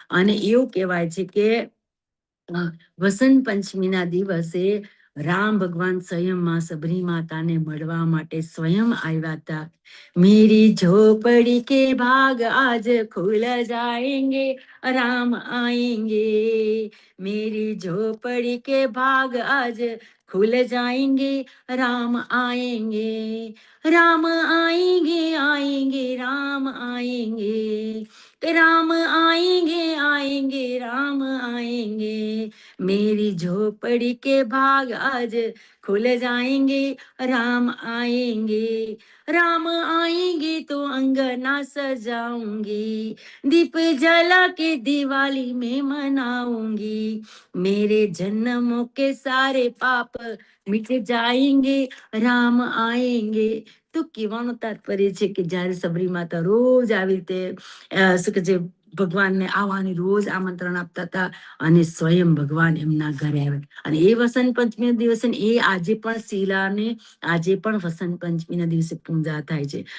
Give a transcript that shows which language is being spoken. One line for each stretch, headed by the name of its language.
Gujarati: અને એવું કહેવાય છે કે વસંત પંચમીના દિવસે રામ ભગવાન સ્વયં સબરી માતાને મળવા માટે સ્વયં આવ્યા હતા.
Hindi: મેરી ઝોપડી કે ભાગ આજ ખુલ જાએંગે, રામ આएंगे. मेरी झोपड़ी के भाग आज खुल जाएंगे, राम आएंगे. राम आएंगे आएंगे राम आएंगे, राम आएंगे आएंगे राम आएंगे. मेरी झोपड़ी के भाग आज खुल जाएंगे, राम आएंगे. राम आएंगे तो अंगना सजाऊंगी, दीप जला के दिवाली में मनाऊंगी. मेरे जन्मों के सारे पाप मिट जाएंगे, राम आएंगे.
Gujarati: તો કહેવાનું તાત્પર્ય છે કે જ્યારે સબરી માતા રોજ આવી રીતે શું કે છે ભગવાનને આવવાની રોજ આમંત્રણ આપતા હતા અને સ્વયં ભગવાન એમના ઘરે આવે. અને એ વસંત પંચમી દિવસે એ આજે પણ શિલાને આજે પણ વસંત પંચમીના દિવસે પૂજા થાય છે.